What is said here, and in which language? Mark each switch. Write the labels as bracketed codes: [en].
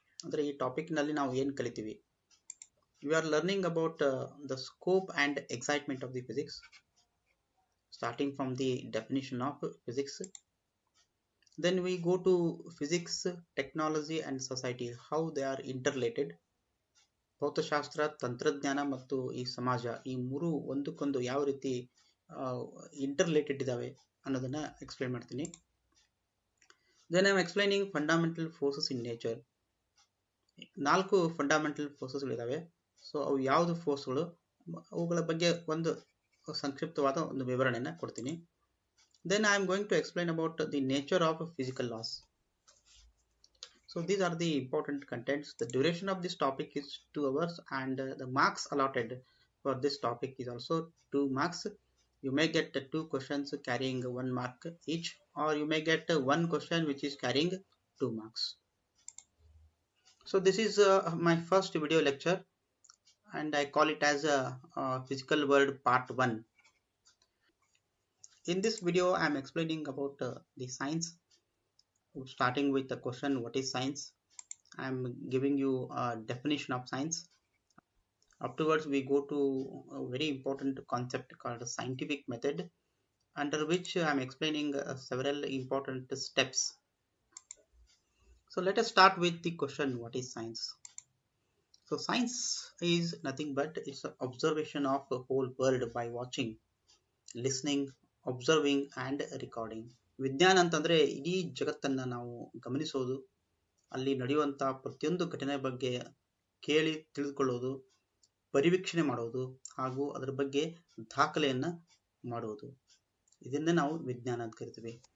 [kn] ಅಂದರೆ ಈ ಟಾಪಿಕ್ನಲ್ಲಿ ನಾವು ಏನು ಕಲಿತೀವಿ? [en] We are learning about the scope and excitement of the physics, starting from the definition of physics. Then we go to physics, technology and society, how they are interrelated. [kn] ಭೌತಶಾಸ್ತ್ರ, ತಂತ್ರಜ್ಞಾನ ಮತ್ತು ಈ ಸಮಾಜ, ಈ ಮೂರು ಒಂದಕ್ಕೊಂದು ಯಾವ ರೀತಿ ಇಂಟರ್ರಿಲೇಟೆಡ್ ಇದಾವೆ ಅನ್ನೋದನ್ನ ಎಕ್ಸ್ಪ್ಲೈನ್ ಮಾಡ್ತೀನಿ. [en] Then I am explaining fundamental forces in nature. 4 fundamental ಫೋರ್ಸಸ್ಗಳಿದಾವೆ. [kn] So ಅವು ಯಾವುದು ಫೋರ್ಸ್ಗಳು, ಅವುಗಳ ಬಗ್ಗೆ ಒಂದು ಸಂಕ್ಷಿಪ್ತವಾದ ಒಂದು ವಿವರಣೆಯನ್ನು ಕೊಡ್ತೀನಿ. [en] Then I am going to explain about the nature of physical laws. So these are the important contents. The duration of this topic is 2 hours and the marks allotted for this topic is also 2 marks. You may get 2 questions carrying 1 mark each, or you may get 1 question which is carrying 2 marks. So this is my first video lecture and I call it as Physical World Part 1. In this video I am explaining about the science, starting with the question what is science. I am giving you a definition of science. Afterwards we go to a very important concept called scientific method, under which I am explaining several important steps. So let us start with the question what is science. So science is nothing but it's an observation of the whole world by watching, listening, observing and recording. [kn] ವಿಜ್ಞಾನ ಅಂತಂದ್ರೆ ಇಡೀ ಜಗತ್ತನ್ನ ನಾವು ಗಮನಿಸೋದು, ಅಲ್ಲಿ ನಡೆಯುವಂಥ ಪ್ರತಿಯೊಂದು ಘಟನೆ ಬಗ್ಗೆ ಕೇಳಿ ತಿಳಿದುಕೊಳ್ಳೋದು, ಪರಿವೀಕ್ಷಣೆ ಮಾಡೋದು ಹಾಗೂ ಅದರ ಬಗ್ಗೆ ದಾಖಲೆಯನ್ನು ಮಾಡೋದು, ಇದನ್ನೇ ನಾವು ವಿಜ್ಞಾನ ಅಂತ ಕರಿತೀವಿ.